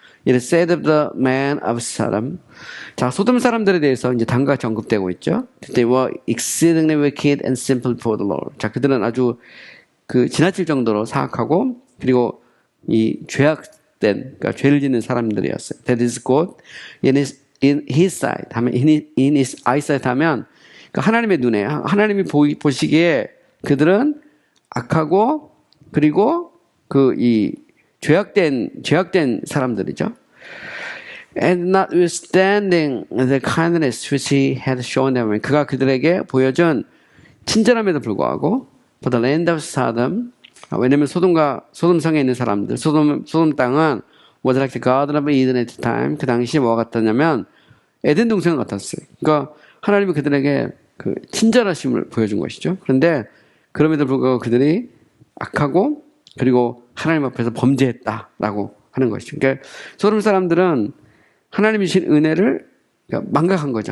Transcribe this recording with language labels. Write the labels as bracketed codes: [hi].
[en] It is said of the man of Sodom. [ko] 자, 소돔 사람들에 대해서 이제 다음과 같이 언급되고 있죠. [en] They were exceedingly wicked and simple before the Lord. [ko] 자, 그들은 아주 지나칠 정도로 사악하고 그리고 이 그러니까 죄를 짓는 사람들이었어요. [en] That is good in his sight [ko] 하면 in his eyesight 하면 하나님의 눈에 하나님이 보시기에 그들은 악하고 그리고 이 죄악된 사람들이죠. [en] And notwithstanding the kindness which he had shown them, [ko] 그가 그들에게 보여준 친절함에도 불구하고, [en] for the land of Sodom, [ko] 왜냐면 소돔성에 있는 사람들, 소돔 땅은 [en] was like the Garden of Eden at the time. [ko] 그 당시 뭐가 같았냐면 에덴 동산 같았어요. 그러니까 하나님이 그들에게 친절하심을 보여준 것이죠. 그런데 그럼에도 불구하고 그들이 악하고 그리고 하나님 앞에서 범죄했다라고 하는 것이죠. 그러니까 소돔 사람들은 하나님이 주신 은혜를 망각한 거죠.